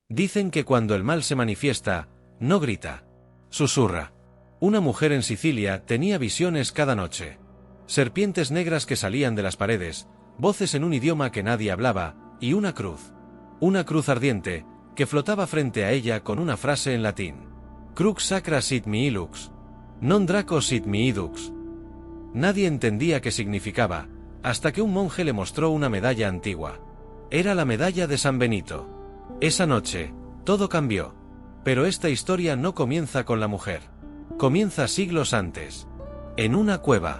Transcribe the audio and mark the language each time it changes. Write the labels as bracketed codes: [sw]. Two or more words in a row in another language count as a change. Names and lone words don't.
[es] Dicen que cuando el mal se manifiesta, no grita, susurra. Una mujer en Sicilia tenía visiones cada noche. Serpientes negras que salían de las paredes, voces en un idioma que nadie hablaba, y una cruz. Una cruz ardiente, que flotaba frente a ella con una frase en latín. [la] Crux sacra sit mihi lux. Non draco sit mihi dux. [es] Nadie entendía qué significaba, hasta que un monje le mostró una medalla antigua. Era la medalla de San Benito. Esa noche, todo cambió. Pero esta historia no comienza con la mujer. Comienza siglos antes. En una cueva.